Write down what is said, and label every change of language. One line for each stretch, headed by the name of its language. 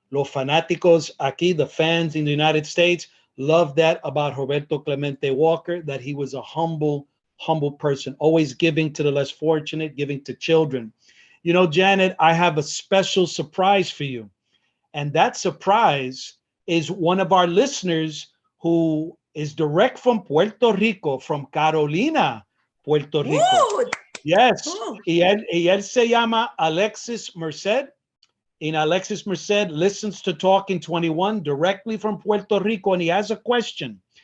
Spanish: Los fanáticos aquí,
English: the fans in the United States, loved that about Roberto Clemente Walker, that he was a humble person, always giving to the less fortunate, giving to children. You know, Janet, I have a special surprise for you. And that surprise is one of our listeners who is direct from Puerto Rico, from Carolina, Puerto Rico. Woo! Yes.
Spanish: Y él se llama Alexis Merced.
English: And Alexis Merced listens to Talkin 21 directly from Puerto Rico, and he has a question.